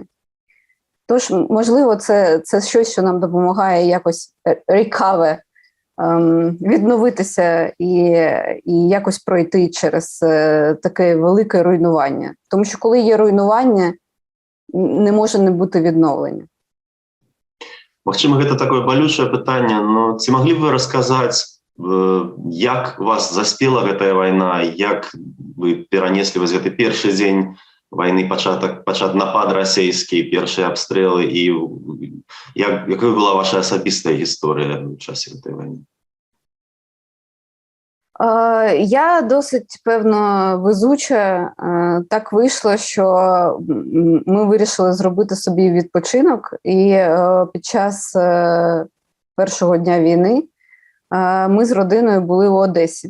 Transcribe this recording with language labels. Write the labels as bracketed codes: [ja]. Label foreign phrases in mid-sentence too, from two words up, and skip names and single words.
[uk] Тож, можливо, це щось, що нам допомагає якось відновитися і якось пройти через таке велике руйнування. Тому що коли є руйнування, не може не бути відновлення. [be] Магчыма, гэта такое балючае пытанне, но ці маглі б вы расказаць, як вас заспела гэтая вайна, як вы перанеслі вось гэты першы дзень войны, пачат напад расійскі, першыя абстрэлы, і якая была ваша асабістая гісторыя ў часе гэтай вайны? [uk] Я досить, певно, везуча. Так вийшло, що ми вирішили зробити собі відпочинок, і під час першого дня війни ми з родиною були в Одесі.